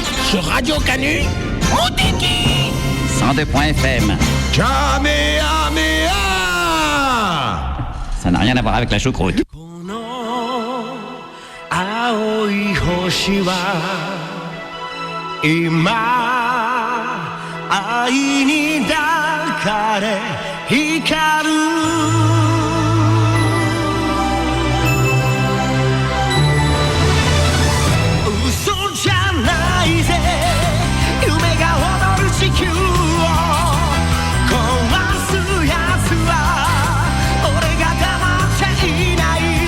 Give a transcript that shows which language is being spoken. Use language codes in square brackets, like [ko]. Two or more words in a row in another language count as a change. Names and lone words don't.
[fr] Sur Radio Canu, Montiki 102.fm. Kamehameha. Ça n'a rien à voir avec la choucroute. [ja] 青い星は今愛に抱かれ光る嘘じゃないぜ夢が踊る地球を壊すやつは俺が黙っちゃいない